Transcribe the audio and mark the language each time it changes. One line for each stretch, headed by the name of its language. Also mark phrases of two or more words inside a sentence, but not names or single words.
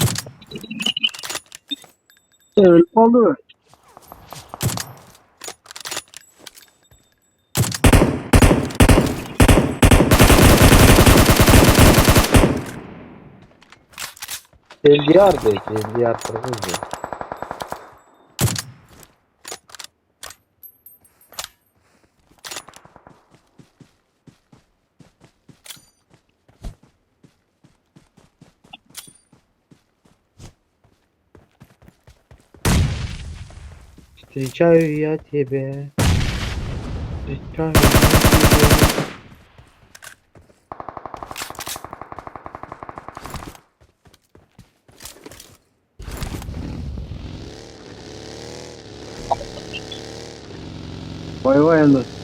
Turkish: Öyle oldu. LDR de. LDR kırmızı.
Russian: Встречаю я тебя. Встречаю я тебя.
Turkish: Vay vay yandı.